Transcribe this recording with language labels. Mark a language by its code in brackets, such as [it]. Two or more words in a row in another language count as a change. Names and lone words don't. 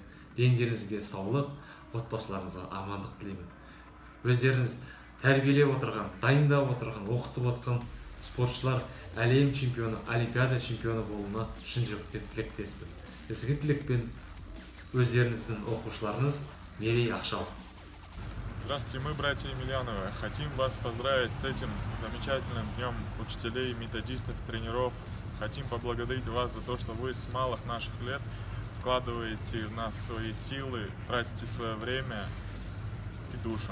[kk] Дендеріңізге саулық, отбасыларыңызға амандық тілеймін. Өздеріңіз тәрбиелеп отырған, дайындап отырған, оқытып отқан спортшылар әлем чемпионы, олимпиада чемпионы болуына шын жүректен тілектеспін. Ізгі тілекпен өздеріңіздің оқушыларыңыз Мерей Ақшал. [ru] Здравствуйте, мы, братья Емельяновы. Хотим вас поздравить с этим замечательным днем учителей, методистов, тренеров. Хотим поблагодарить вас за то, что вы с малых наших лет вкладываете в нас свои силы, тратите свое время и душу.